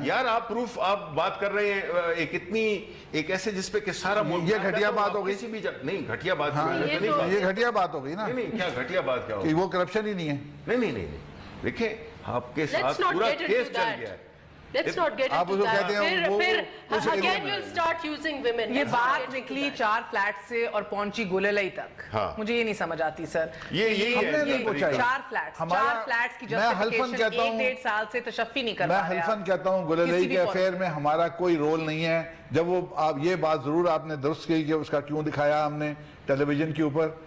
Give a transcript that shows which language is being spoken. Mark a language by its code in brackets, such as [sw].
[ur] یار آپ پروف آپ بات کر رہے ہیں ایک ایسے جس پہ کہ سارا یہ گھٹیا بات ہو گئی. نہیں گھٹیا بات یہ گھٹیا بات ہو گئی نا. نہیں کیا گھٹیا بات کیا کہ وہ کرپشن ہی نہیں ہے. نہیں دیکھیں آپ کے ساتھ پورا کیس چل گیا ہے. [en] Let's not get into that. [ur] پھر [en] again you'll start using women. [ur] یہ بات نکلی 4 فلیٹ سے اور پہنچی گلالئی تک. مجھے یہ نہیں سمجھ آتی سر. یہ 4 فلیٹس کی جسٹیفیکیشن 1.5 سال سے تشفی نہیں کر پا رہا. میں حلفاً کہتا ہوں گلالئی کے افیئر میں ہمارا کوئی رول نہیں ہے. جب وہ آپ یہ بات ضرور آپ نے درست کی کہ اس کا کیوں دکھایا ہم نے ٹیلی ویژن کے اوپر.